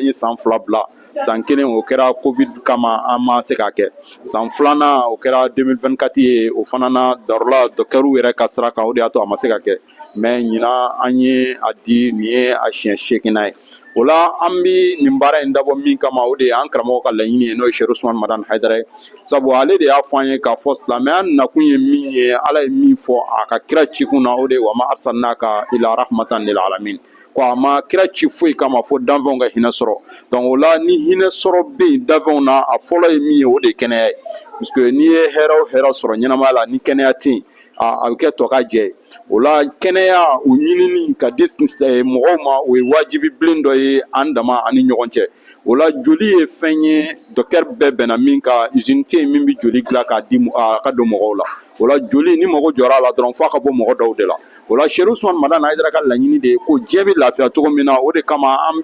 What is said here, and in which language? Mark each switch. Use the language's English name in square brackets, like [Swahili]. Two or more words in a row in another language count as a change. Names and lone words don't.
[Bambara] ye san 2 bila san 1 o kɛra covid kama an ma se k'a kɛ san 2nan o kɛra 2024 ye o fana na darola docteurw yɛrɛ ka sira kan o de y'a to a ma se ka kɛ mais ɲinan an ye a di nin ye a siɲɛ 8nan ye o la an bɛ nin baara in dabɔ min kama o de ye an karamɔgɔ ka laɲini ye n'o ye Cherif Ousmane Madane Haidara ye sabu ale de y'a fɔ an ye k'a fɔ silamɛya nakun ye min ye ala ye min fɔ a ka kira cikun na o de ye [Arabic] وما أرسلناك إلا رحمة للعالمين [Bambara] ko a ma kira ci foyi kama fo danfɛnw ka hinɛ sɔrɔ donc o la ni hinɛ sɔrɔ bɛ yen danfɛnw na a fɔlɔ ye min ye o de ye kɛnɛya ye [French] parce que [Bambara] n'i ye hɛrɛ o hɛrɛ sɔrɔ ɲɛnamaya la ni kɛnɛya tɛ yen a bɛ kɛ tɔ ka jɛ ye o la kɛnɛya o ɲinini ka di mɔgɔw ma o ye wajibi bilen dɔ ye an dama ani ɲɔgɔn cɛ o la joli ye fɛn ye docteur bɛɛ bɛnna min ka usine tɛ yen min bɛ joli dilan k'a di a ka don mɔgɔw la o la joli ni mago jɔra a la dɔrɔn f'a ka bɔ mɔgɔ dɔw de la o la Seku Usumani Madani Hayidara ka laɲini de ye ko diɲɛ bɛ lafiya cogo min na o de kama an